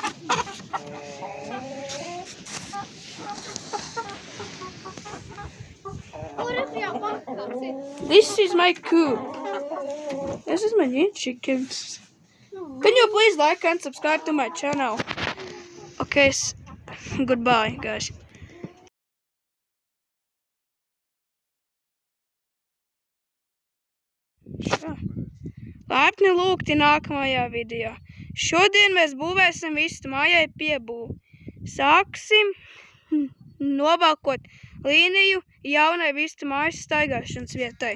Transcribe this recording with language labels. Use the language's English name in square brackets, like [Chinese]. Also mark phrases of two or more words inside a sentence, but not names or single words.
[English] This is my coop. This is my new chickens. Can you please like and subscribe to my channel? Okay, goodbye guys. [Latvian] Laipni lūgti nākamajā video. Šodien mēs būvēsim vistu mājai piebūvi. Sāksim nobalkot līniju jaunai vistu mājas staigāšanas vietai.